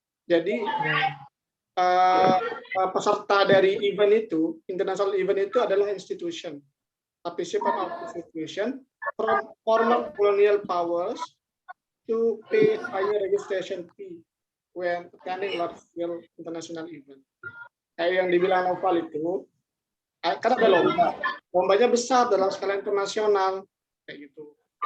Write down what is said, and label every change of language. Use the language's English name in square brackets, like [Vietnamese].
[Indonesian] Jadi peserta dari event itu, [English] international event [Indonesian] itu adalah institution. [English] Participant of institution from former colonial powers to pay higher registration fee when attending large-scale international event. [Indonesian] Kayak yang dibilang Noval itu, karena ada lombanya besar dalam skala internasional, kayak gitu.